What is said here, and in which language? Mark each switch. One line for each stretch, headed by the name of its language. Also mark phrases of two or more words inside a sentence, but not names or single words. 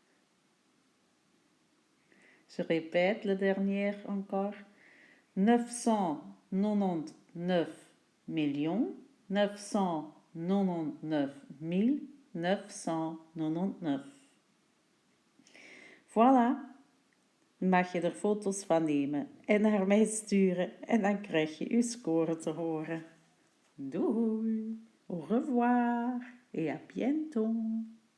French: Je répète le dernier encore. 999 999 999. Voilà.
Dutch: Mag je er foto's van nemen en naar mij sturen en dan krijg je je score te horen. Doei,
French: au revoir et à bientôt.